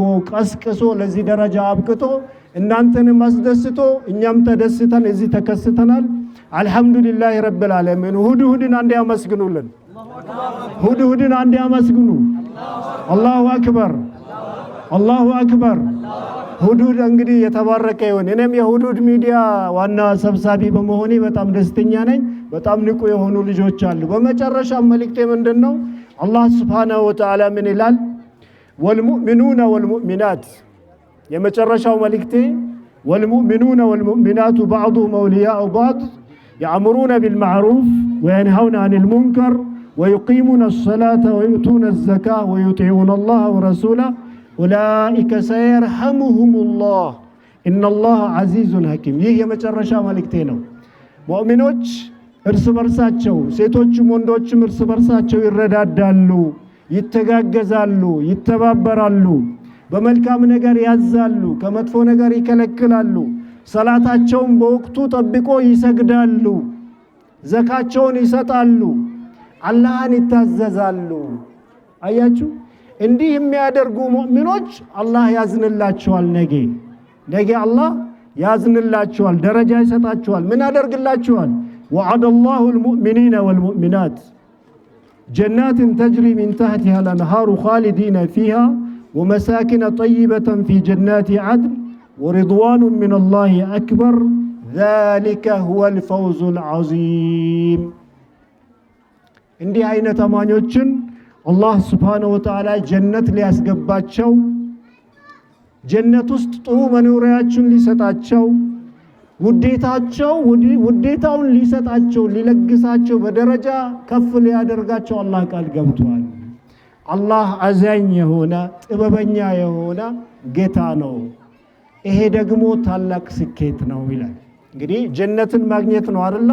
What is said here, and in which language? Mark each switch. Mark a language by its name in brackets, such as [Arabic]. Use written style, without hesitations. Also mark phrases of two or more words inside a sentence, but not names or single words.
[Amharic] ቀስቅሶ ለዚህ ደረጃ አብቅቶ እናንተንም አስደስቶ እኛም ተደስተን እዚህ ተከስተናል። [Arabic] الحمد لله رب العالمين። [Amharic] ሁድሁድን አንዴ ያመስግኑልን። ሁድሁድን አንዴ ያመስግኑ። [Arabic] الله أكبر، الله أكبر። [Amharic] ሁድሁድ እንግዲህ የተባረከ ይሁን። እኔም የሁድሁድ ሚዲያ ዋና ሰብሳቢ በመሆኔ በጣም ደስተኛ ነኝ። በጣም ንቁ የሆኑ ልጆች አሉ። በመጨረሻ መልእክቴ ምንድነው? [Arabic] الله سبحانه وتعالى [Amharic] ምን ይላል? [Arabic] والمؤمنون والمؤمنات። [Amharic] የመጨረሻው መልእክቴ [Arabic] والمؤمنون والمؤمنات بعضهم أولياء بعض يأمرون بالمعروف وينهون عن المنكر ويقيمون الصلاة ويؤتون الزكاة ويطيعون الله ورسوله أولئك سيرحمهم الله إن الله عزيز حكيم. [Amharic] ይህ የመጨረሻ መልእክቴ ነው። ሙእሚኖች እርስ በርሳቸው ሴቶችም ወንዶችም እርስ በርሳቸው ይረዳዳሉ፣ ይተጋገዛሉ፣ ይተባበራሉ፣ በመልካም ነገር ያዛሉ፣ ከመጥፎ ነገር ይከለክላሉ፣ ሰላታቸውን በወቅቱ ጠብቆ ይሰግዳሉ፣ ዘካቸውን ይሰጣሉ፣ አላህን ይታዘዛሉ። አያችሁ፣ እንዲህ የሚያደርጉ ሙእሚኖች አላህ ያዝንላቸዋል። ነገ አላህ ያዝንላቸዋል፣ ደረጃ ይሰጣቸዋል። ምን ያደርግላቸዋል? [Arabic] وعد الله المؤمنين والمؤمنات جنات تجري من تحتها الأنهار خالدين فيها ومساكن طيبة في جنات عدن ورضوان من الله أكبر ذلك هو الفوز العظيم. [Amharic] እንዲህ አይነት አማኞችን [Arabic] الله سبحانه وتعالى [Amharic] ጀነት ሊያስገባቸው ጀነት ውስጥ ጥሩ መኖሪያችን ሊሰጣቸው ውዴታውን ሊሰጣቸው ሊለግሳቸው በደረጃ ከፍ ሊያደርጋቸው አላህ ቃል ገብቷል። አላህ አዛኝ የሆነ ጥበበኛ የሆነ ጌታ ነው። ይሄ ደግሞ ታላቅ ስኬት ነው ይላል። እንግዲህ ጀነትን ማግኘት ነው አይደል?